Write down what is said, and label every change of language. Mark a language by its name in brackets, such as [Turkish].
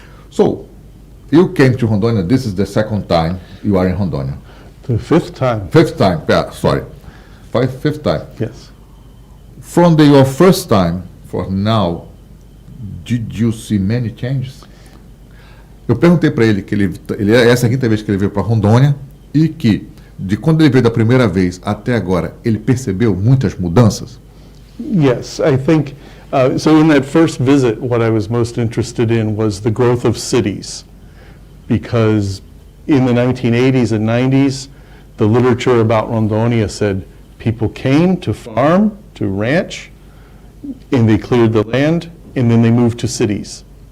[English] So, you came to Rondônia, this is the second time you are in Rondônia. The fifth time. Fifth time, yeah, sorry. Fifth time. Yes. From your first time for now, did you see many changes? [Portuguese] Eu perguntei para ele que essa é a quinta vez que ele veio para Rondônia e que de quando ele veio da primeira vez até agora, ele percebeu muitas mudanças? [English] Yes, I think, so in that first visit, what I was most interested in was the growth of cities, because in the 1980s and 90s, the literature about Rondônia said people came to farm, to ranch, and they cleared the land, and then they moved to cities.